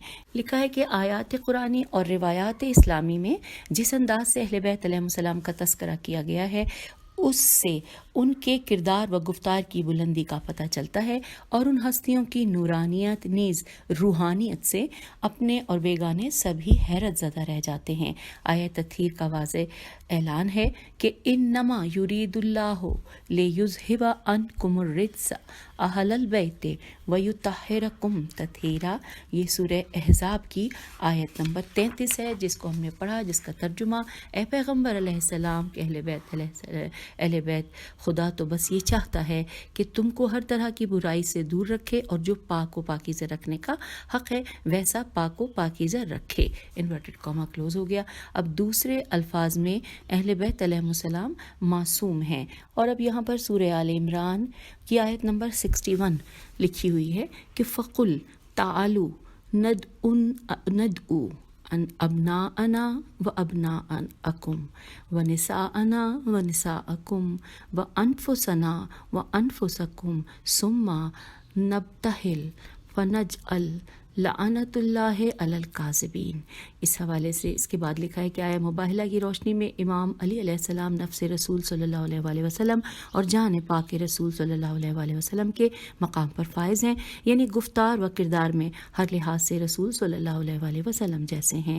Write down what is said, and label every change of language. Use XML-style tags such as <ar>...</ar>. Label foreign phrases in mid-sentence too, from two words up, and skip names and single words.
<ur>لکھا ہے کہ آیات قرآنی اور روایات اسلامی میں جس انداز سے اہل بیت علیہ السلام کا تذکرہ کیا گیا ہے اس سے ان کے کردار و گفتار کی بلندی کا پتا چلتا ہے، اور ان ہستیوں کی نورانیت نیز روحانیت سے اپنے اور بیگانے سبھی حیرت زدہ رہ جاتے ہیں. آیت تطہیر کا واضح اعلان ہے کہ</ur> <ar>إنما يريد الله ليذهب عنكم الرجس أهل البيت ويطهركم تطهيرا.</ar> <ur>یہ سورہ احزاب کی آیت نمبر 33 ہے، جس کو ہم نے پڑھا، جس کا ترجمہ اے پیغمبر علیہ السلام کے اہل بیت، خدا تو بس یہ چاہتا ہے کہ تم کو ہر طرح کی برائی سے دور رکھے اور جو پاک و پاکیزہ رکھنے کا حق ہے ویسا پاک و پاکیزہ رکھے.</ur> <en>inverted comma</en> <ur>کلوز ہو گیا۔ اب دوسرے الفاظ میں اہل بیت علیہ السلام معصوم ہیں. اور اب یہاں پر سورہ آل عمران کی آیت نمبر 61 لکھی ہوئی ہے کہ</ur> <ar>فقل تعالوا ندع أبناءنا وأبناءكم ونساءنا ونساءكم وأنفسنا وأنفسكم ثم نبتهل فنجعل لعنة الله على الكاذبين.</ar> <ur>اس حوالے سے اس کے بعد لکھا ہے کہ آیہ مباہلہ کی روشنی میں امام علی علیہ السلام نفس رسول</ur> <ar>صلى الله عليه وسلم</ar> <ur>اور جان پاک رسول</ur> <ar>صلى الله عليه وسلم</ar> <ur>کے مقام پر فائز ہیں، یعنی گفتار و کردار میں ہر لحاظ سے رسول</ur> <ar>صلى الله عليه وسلم</ar> <ur>جیسے ہیں.</ur>